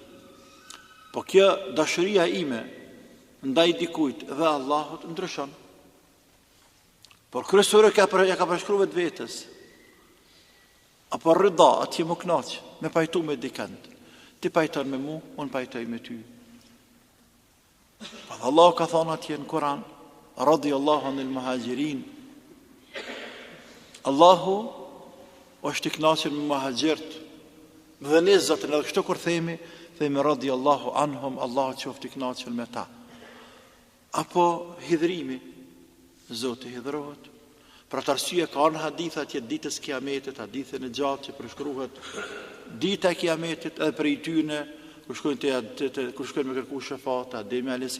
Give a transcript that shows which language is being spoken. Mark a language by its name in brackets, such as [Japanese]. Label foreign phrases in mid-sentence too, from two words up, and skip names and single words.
[Albanian] Po kjo dashuria ime ndaj dikujt dhe Allahut ndryshon. Por kryesore ja ka përshkruar vetës. Apo rida, atje më kënaq, me pajtu me dikant. Ti pajton me mu, unë pajtoj me ty. Po Allahu ka thonë atje në Kur'an, [Arabic] رضي الله عن المهاجرين. [Albanian] Allahu është i kënaqur me muhaxhirët. Dhe ne zotën edhe kështu kur themi [Arabic] رضي الله عنهم, [Albanian] Allahu qoftë i kënaqur me ta. Apo hidhrimi, Zoti hidhrohet. Për atë arsye ka në haditha që ditës kiametit, hadithën e gjatë që përshkruhet dita e kiametit edhe për i tyne, kur shkojnë me kërku shefat, Ademi a.s.